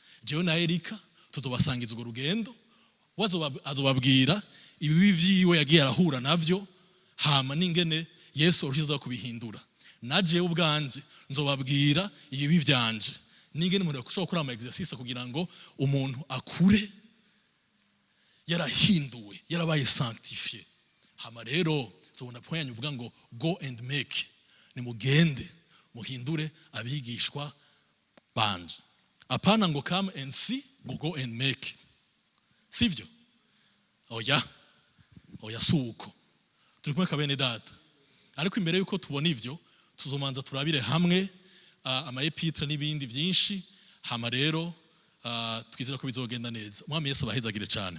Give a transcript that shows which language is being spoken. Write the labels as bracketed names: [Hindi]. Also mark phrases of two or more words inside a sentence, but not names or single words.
[Rundi] Jewe na Erika, tuzobasangiza urwo rugendo. We azoba-, azobabwira ibibi vyiwe yagiye arahura navyo, hama n'ingene Yesu arushiriza kubihindura. Na jewe ubwanje, nzobabwira ibibi vyanje. N'ingene umuntu ashobora gukora ama exercice kugira ngo umuntu akure yarahinduwe, yarabaye sanctifié. Hama rero, nzobona point yanyu uvuga ngo, [English] "Go and make." [Rundi] Nimugende, muhindure abigishwa banje. Apana ngo, [English] "Come and see," ngo, "Go and make." [Rundi] Sivyo? Oya. Oya, si uko. Turi kumwe ka bene data. Ariko imbere yuko tubona ivyo, tuzomanza turabire hamwe, ah, ama epitre n'ibindi vyinshi. Hama rero, ah, twizera ko bizogenda neza. Umwami Yesu abahezagire cane.